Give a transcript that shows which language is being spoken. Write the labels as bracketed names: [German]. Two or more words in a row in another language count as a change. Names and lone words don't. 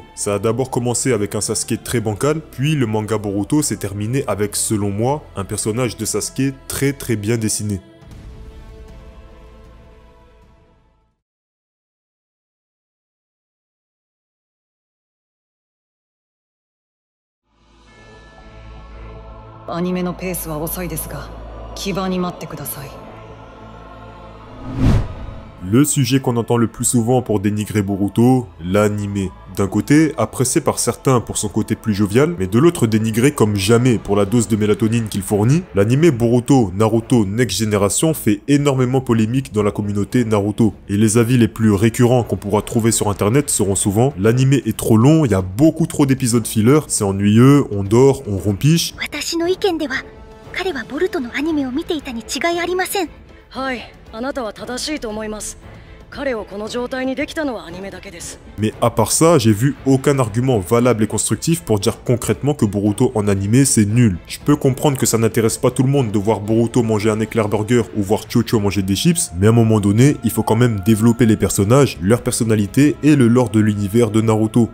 [French] Ça a d'abord commencé avec un Sasuke très bancal, puis le manga Boruto s'est terminé avec, selon moi, un personnage de Sasuke très bien dessiné. [Japanese] Anime のペースは遅いですが、気張に待ってください。 [French] Le sujet qu'on entend le plus souvent pour dénigrer Boruto, l'anime. D'un côté, apprécié par certains pour son côté plus jovial, mais de l'autre dénigré comme jamais pour la dose de mélatonine qu'il fournit, l'anime Boruto Naruto Next Generation fait énormément polémique dans la communauté Naruto. Et les avis les plus récurrents qu'on pourra trouver sur internet seront souvent « L'anime est trop long, il y a beaucoup trop d'épisodes filler, c'est ennuyeux, on dort, on rompiche ». [Japanese] はい、あなたは正しいと思います。彼をこの状態にできたのはアニメだけです。 [French] Mais à part ça, j'ai vu aucun argument valable et constructif pour dire concrètement que Boruto en animé c'est nul. Je peux comprendre que ça n'intéresse pas tout le monde de voir Boruto manger un éclair burger ou voir Chocho manger des chips, mais à un moment donné, il faut quand même développer les personnages, leur personnalité et le lore de l'univers de Naruto.